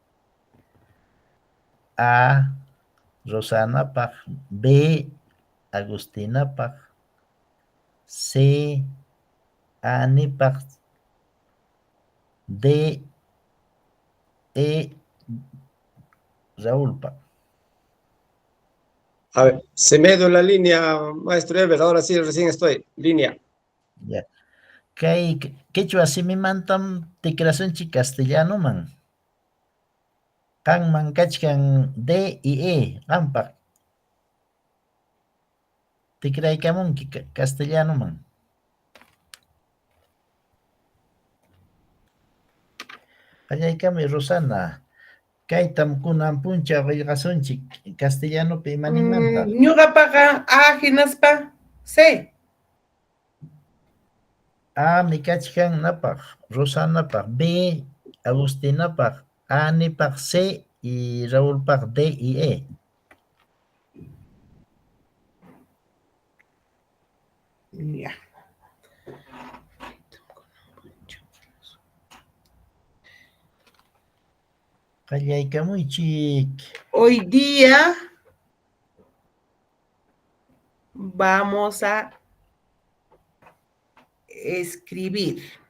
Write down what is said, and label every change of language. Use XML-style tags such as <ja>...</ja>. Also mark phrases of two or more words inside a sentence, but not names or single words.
<qu>A. Rosanapaq, B. Agustinapaq, C. Anipaq, D. E. Raúlpaq.</qu> <es>A ver, se me dio la línea, maestro Ever, ahora sí, recién estoy. Línea. Ya.</es> <qu>Kay quechua simimantam tikrasunchik castellanoman. Qanman kachkan D y E, qanpaq. Tikraykamunki castellanoman. Qallaykami Rosana. Kaytam kunan puncha qillqasunchik castellanopi imanimanta. Ñuqapaqa A hinaspa C. A mikachkan napaq, Rosanapaq, B Agustinapaq, Anipaq, C y Raúlpaq D y E. Ya. Qallaykamuychik.</qu> <es>Hoy día vamos a escribir.</es>